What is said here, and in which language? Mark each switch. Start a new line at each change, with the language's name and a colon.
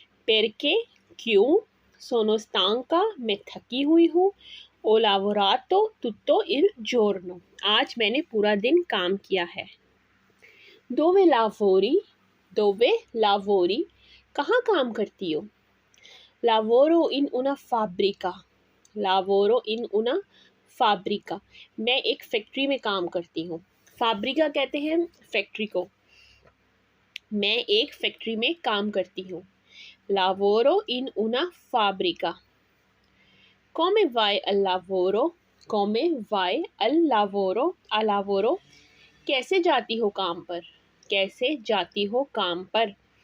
Hindi: perché क्यों,
Italian: sono stanca,
Hindi: मैं थकी हुई हूँ। ओ
Italian: lavorato tutto il giorno,
Hindi: आज मैंने पूरा दिन काम किया है।
Italian: dove lavori, dove lavori,
Hindi: कहाँ काम करती हो।
Italian: lavoro in una fabbrica, lavoro in una fabbrica,
Hindi: मैं एक फैक्ट्री में काम करती हूँ। फाब्रिका कहते हैं फैक्ट्री को। मैं एक फैक्ट्री में काम करती हूँ।
Italian: lavoro in una fabbrica। come vai al lavoro, come vai al lavoro, al lavoro,
Hindi: कैसे जाती हो काम पर,
Italian: कैसे जाती हो काम पर।